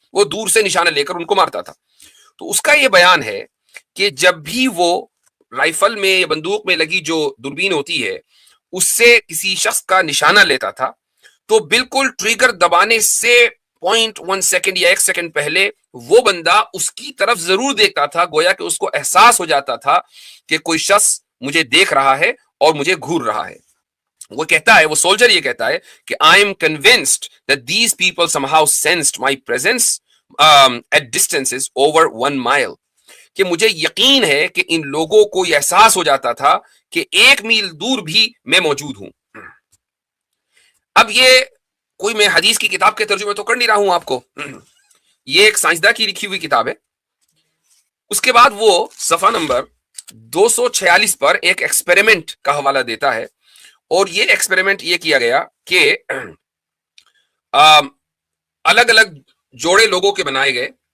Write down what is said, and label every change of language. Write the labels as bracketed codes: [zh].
[ur] وہ دور سے نشانہ لے کر ان کو مارتا تھا. تو اس کا یہ بیان ہے کہ جب بھی وہ رائفل میں یا بندوق میں لگی جو دوربین ہوتی ہے اس سے کسی شخص کا نشانہ لیتا تھا تو بالکل ٹریگر دبانے سے 0.1 سیکنڈ یا 1 سیکنڈ پہلے وہ بندہ اس کی طرف ضرور دیکھتا تھا، گویا کہ اس کو احساس ہو جاتا تھا کہ کوئی شخص مجھے دیکھ رہا ہے اور مجھے گھور رہا ہے. وہ کہتا ہے، وہ سولجر یہ کہتا ہے کہ [en] I am convinced that these people somehow sensed my presence at distances over 1 mile. [ur] کہ مجھے یقین ہے کہ ان لوگوں کو یہ احساس ہو جاتا تھا کہ 1 میل دور بھی میں موجود ہوں. اب یہ کوئی میں حدیث کی کتاب کے ترجمے تو کر نہیں رہا ہوں آپ کو، یہ ایک سائنسداں کی لکھی ہوئی کتاب ہے. اس کے بعد وہ صفحہ نمبر 246 پر ایک ایکسپیریمنٹ کا حوالہ دیتا ہے اور یہ ایکسپیریمنٹ یہ کیا گیا کہ الگ الگ جوڑے لوگوں کے بنائے گئے.